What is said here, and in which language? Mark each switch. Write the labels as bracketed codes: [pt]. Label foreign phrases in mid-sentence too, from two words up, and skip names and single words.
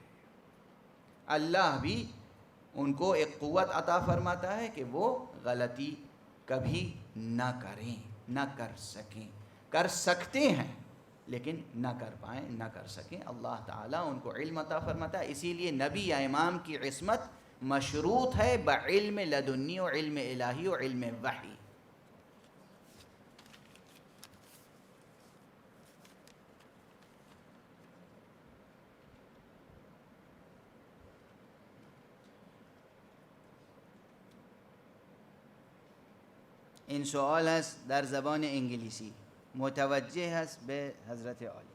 [ur] اللہ بھی ان کو ایک قوت عطا فرماتا ہے کہ وہ غلطی کبھی نہ کریں، نہ کر سکیں. کر سکتے ہیں لیکن نہ کر پائیں، نہ کر سکیں. اللہ تعالیٰ ان کو علم عطا فرماتا ہے. اسی لیے نبی یا امام کی عصمت مشروط ہے بعلم لدنی و علم الہی و علم وحی. [fa] این سوال هست در زبان انگلیسی، متوجه هست به حضرت عالی.